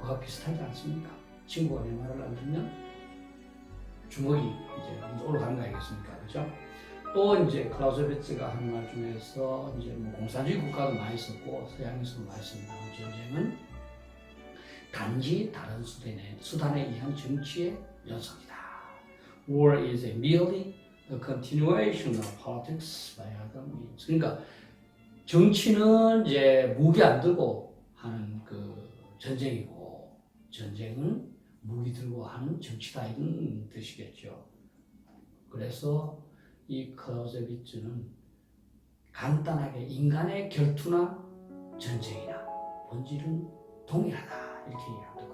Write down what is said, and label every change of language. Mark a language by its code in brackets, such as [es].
[ko] 그와 비슷하지 않습니까? 친구가 내 말을 안 듣면 주먹이 이제 올라가는 거 아니겠습니까? 그죠? 또 이제 클라우제비츠가 한 말 중에서 이제 뭐 공산주의 국가도 많이 썼고 서양에서도 많이 쓴다. 전쟁은 단지 다른 수단에 의한 정치의 연속이다. [en] War is merely the continuation of politics by other means. [ko] 그러니까 정치는 이제 무기 안 들고 하는 그 전쟁이고 전쟁은 무기 들고 하는 정치다 이런 뜻이겠죠. 그래서 이 클라우제비츠는 간단하게 인간의 결투나 전쟁이나 본질은 동일하다 이렇게 얘기합니다.